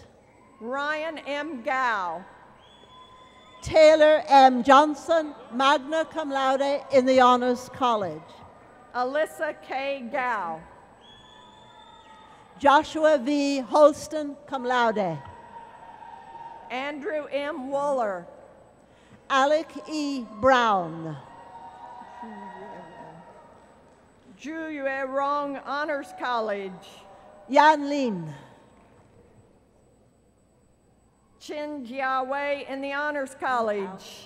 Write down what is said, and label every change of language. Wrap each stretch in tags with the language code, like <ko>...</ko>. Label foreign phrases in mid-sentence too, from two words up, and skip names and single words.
<en>Ryan M. Gow. Taylor M. Johnson,</en> <la>magna cum laude</la> <en>in the Honors College. Alyssa K. Gow. Joshua V. Holston,</en> <la>cum laude.</la> <en>Andrew M. Wooler. Alec E. Brown. Ju Rong Honors College. Yan Lin. Chin Jiawei in the Honors College.</en>